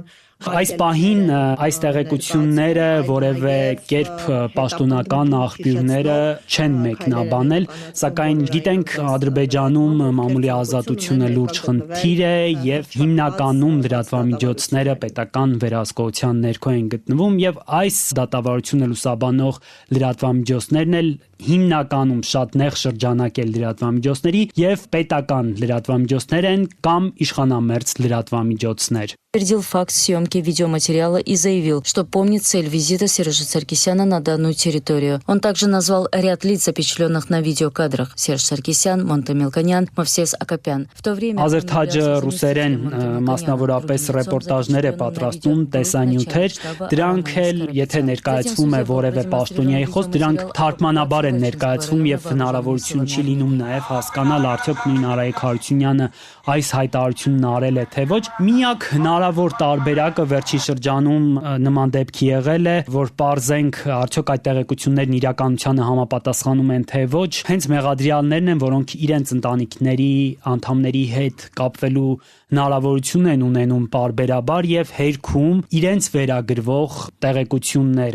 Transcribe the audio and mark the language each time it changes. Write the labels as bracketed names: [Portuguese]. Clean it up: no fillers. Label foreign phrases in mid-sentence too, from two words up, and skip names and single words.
[Armenian] Այս պահին այս տեղեկությունները որևէ կերպ պաշտոնական աղբյուրները չեն մեկնաբանել, սակայն գիտենք Ադրբեջանում մամուլի ազատությունը լուրջ խնդիր է եւ հիմնականում լրատվամիջոցները պետական վերահսկողության ներքո են գտնվում եւ այս դատավարությունը լուսաբանող լրատվամիջոցներն էլ հիմնականում շատ նեղ շրջանակ է լրատվամիջոցների եւ պետական լրատվամիջոցներ են կամ իշխանամերձ լրատվամիջոցներ։ [Russian] Подтвердил факт съемки видеоматериала и заявил, что помнит цель визита Сержа Саркисяна на данную территорию. Он также назвал ряд лиц, запечатленных на видеокадрах: Серж Саркисян, Монте Мелконян, Мовсес Акопян. В то время [Armenian] Ազերթաջը ռուսերեն մասնավորապես ռեպորտաժներ է պատրաստում, տեսանյութեր, դրանք էլ եթե ներկայացվում է որևէ պաշտոնյայի խոսք, դրանք թարգմանաբար են ներկայացվում եւ հնարավորություն չի լինում նաեւ հասկանալ արդյոք նույն Արայիկ Հարությունյանը այս հայտարարությունն արել է թե ոչ։ Միակ հնարավոր տարբերակը վերջին շրջանում նման դեպքի եղել է, որ պարզենք արդյոք այդ տեղեկություններն իրականությանը համապատասխանում են թե ոչ, հենց մեղադրյալներն են, որոնք իրենց ընտանիքների անդամների հետ կապվելու հնարավորություն են ունենում պարբերաբար եւ հերքում իրենց վերագրվող տեղեկությունները։